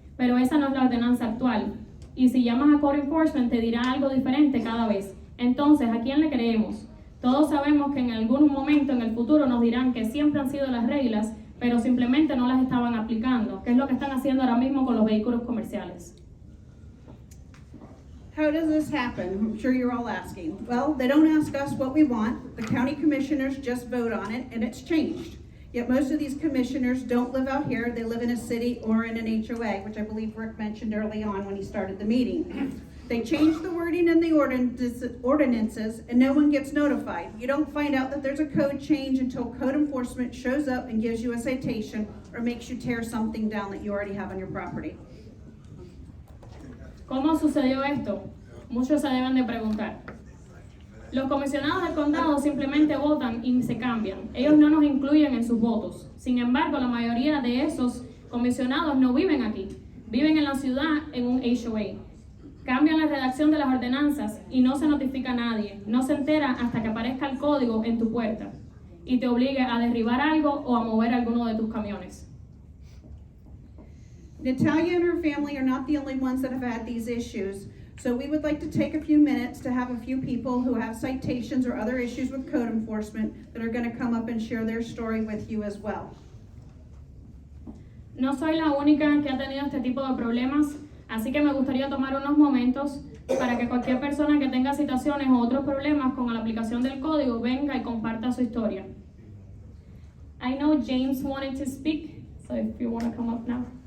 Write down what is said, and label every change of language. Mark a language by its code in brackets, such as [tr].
[es] Pero esa no es la ordenanza actual. Y si llamas a Code Enforcement, te dirá algo diferente cada vez. Entonces, ¿a quién le creemos? Todos sabemos que en algún momento en el futuro nos dirán que siempre han sido las reglas, pero simplemente no las estaban aplicando, que es lo que están haciendo ahora mismo con los vehículos comerciales. [en] How does this happen? I'm sure you're all asking. Well, they don't ask us what we want. The county commissioners just vote on it, and it's changed. Yet most of these commissioners don't live out here. They live in a city or in an HOA, which I believe Rick mentioned early on when he started the meeting. They changed the wording in the ordinances, and no one gets notified. You don't find out that there's a code change until code enforcement shows up and gives you a citation or makes you tear something down that you already have on your property. [es] ¿Cómo sucedió esto? Muchos se deben de preguntar. Los comisionados del condado simplemente votan y se cambian. Ellos no nos incluyen en sus votos. Sin embargo, la mayoría de esos comisionados no viven aquí. Viven en la ciudad en un HOA. Cambian la redacción de las ordenanzas y no se notifica a nadie. No se entera hasta que aparezca el código en tu puerta y te obligue a derribar algo o a mover alguno de tus camiones. [en] Natalia and her family are not the only ones that have had these issues, so we would like to take a few minutes to have a few people who have citations or other issues with code enforcement that are going to come up and share their story with you as well. [es] No soy la única que ha tenido este tipo de problemas, así que me gustaría tomar unos momentos para que cualquier persona que tenga citaciones o otros problemas con la aplicación del código venga y comparta su historia. [en] I know James wanted to speak, so if you want to come up now.